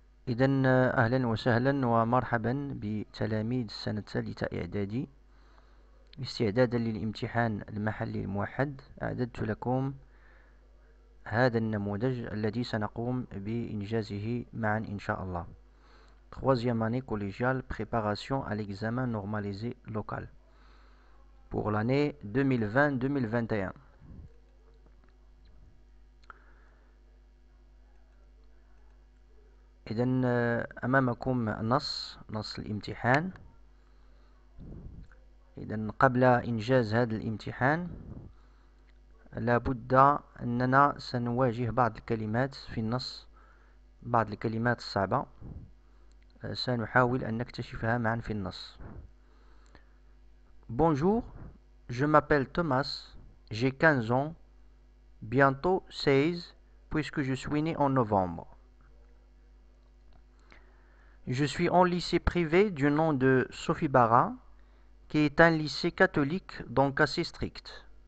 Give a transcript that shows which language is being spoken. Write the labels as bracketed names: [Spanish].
[Arabic] إذا أهلا وسهلا ومرحبا بتلاميذ السنة الثالثة إعدادي. استعدادا للامتحان المحلي الموحد أعددت لكم هذا النموذج الذي سنقوم بإنجازه معا إن شاء الله. [French] Troisième année collégiale, préparation à l'examen normalisé local pour l'année 2020-2021. [Arabic] إذا أمامكم نص الامتحان. إذا قبل إنجاز هذا الامتحان لابد أننا سنواجه بعض الكلمات في النص، بعض الكلمات الصعبة سنحاول أن نكتشفها معا في النص. [French] Bonjour, je m'appelle Thomas, j'ai 15 ans, bientôt 16 puisque je suis né en novembre. Je suis en lycée privé du nom de Sophie Bara, qui est un lycée catholique donc assez strict.